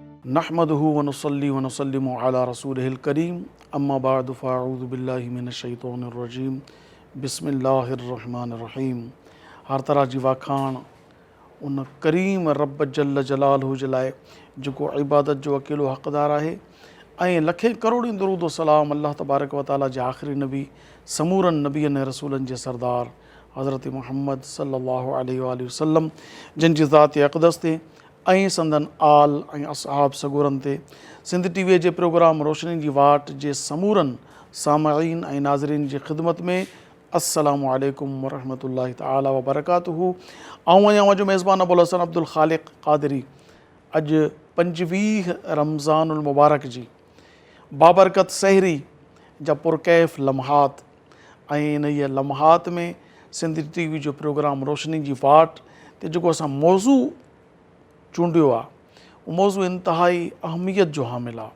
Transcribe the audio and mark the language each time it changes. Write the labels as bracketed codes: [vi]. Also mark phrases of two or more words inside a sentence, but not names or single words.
[ar] نحمدہ ونصلی ونسلم علی رسولہ الکریم اما بعد فاعوذ باللہ من الشیطان الرجیم بسم اللہ الرحمن الرحیم. [sd] ہر طرح جی واکھاण ان کریم رب [ar] جل جلالہ [sd] जे लाइ जेको इबादत जो अकेलो हक़दार आहे ऐं लखे करोड़नि दरूद सलाम [ar] الله تبارك وتعالى [sd] जे आख़िरी नबी समूरनि नबीअनि ऐं रसूलनि जे सरदार हज़रत मुहम्मद [ar] صلى الله عليه وسلم [sd] जिन जी ज़ात अक़दस ते ऐं संदन आल ऐं असहाब सगोरनि ते सिंध टीवीअ जे प्रोग्राम रोशनी जी वाट जे समूरनि सामईन ऐं नाज़रीन जी ख़िदमत में [ar] السلام عليكم ورحمة الله تعالى وبركاته. [sd] आऊं आहियां जो मेज़बान अबुल हसन अब्दुल ख़ालिक़ क़ादिरी. अॼु 25 [ar] رمضان المبارك [sd] जी बाबरकत सहरी जा पुरकैफ़ लम्हात ऐं इन इहे लम्हात में सिंध टीवी जो प्रोग्राम रोशनी जी वाट ते जेको असां मौज़ू चूंडियो आहे उहो मौज़ू इंतिहाई अहमियत जो हामिल आहे.